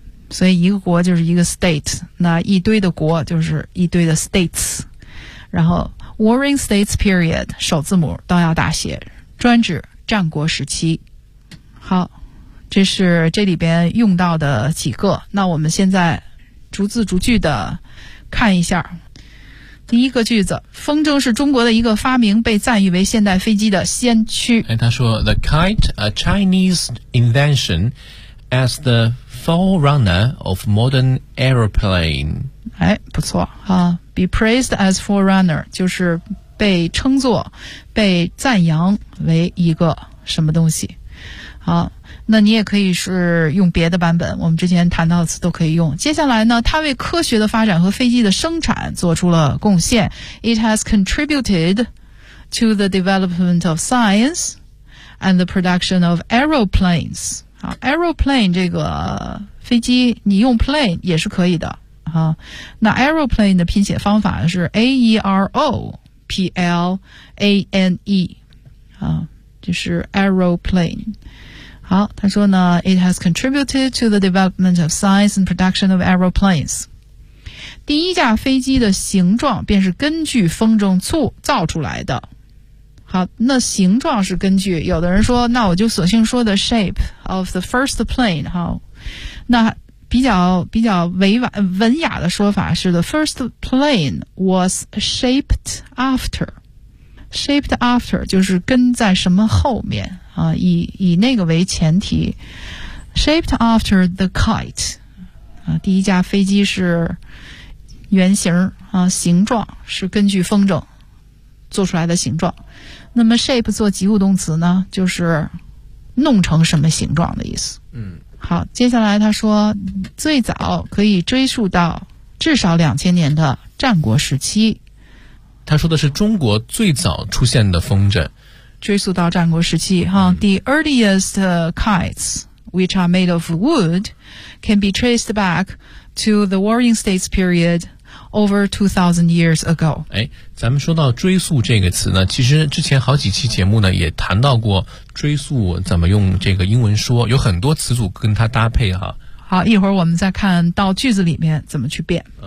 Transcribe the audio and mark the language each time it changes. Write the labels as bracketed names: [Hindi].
[Chinese] 所以一个国就是一个 state, 那一堆的国就是一堆的 states, 然后 Warring States Period, 首字母都要大写，专指战国时期。好，这是这里边用到的几个，那我们现在逐字逐句的看一下。第一个句子，风筝是中国的一个发明，被赞誉为现代飞机的先驱。他说 [English] The kite, a Chinese invention as the forerunner of modern aeroplane. [Chinese] 哎，不错啊， [English] be praised as forerunner, [Chinese] 就是被称作被赞扬为一个什么东西。好，那你也可以是用别的版本，我们之前谈到的词都可以用。接下来呢，它为科学的发展和飞机的生产做出了贡献。 [English] It has contributed to the development of science and the production of aeroplanes. [Chinese] 好， aeroplane 这个飞机你用 plane 也是可以的啊。那 aeroplane 的拼写方法是 A-E-R-O P-L-A-N-E, 啊，就是 aeroplane。好，他说呢 [English] It has contributed to the development of science and production of aeroplanes. [Chinese] 第一架飞机的形状便是根据风筝造出来的。好，那形状是根据，有的人说那我就索性说 [English] the shape of the first plane。 [Chinese] 好，那比较委婉文雅的说法是 [English] The first plane was shaped after. [Chinese] Shaped after 就是跟在什么后面啊，以那个为前提。 [English] Shaped after the kite. [Chinese] 啊，第一架飞机是原型啊，形状是根据风筝做出来的形状。那么 shape 做及物动词呢，就是弄成什么形状的意思。嗯。好，接下来他说最早可以追溯到至少2000年的战国时期。他说的是中国最早出现的风筝。追溯到战国时期哈、嗯、 [English] The earliest kites, which are made of wood, can be traced back to the Warring States period over 2000 years ago. [Chinese] 哎，咱们说到追溯这个词呢，其实之前好几期节目呢也谈到过追溯怎么用这个英文说，有很多词组跟它搭配哈。好，一会儿我们再看到句子里面怎么去变。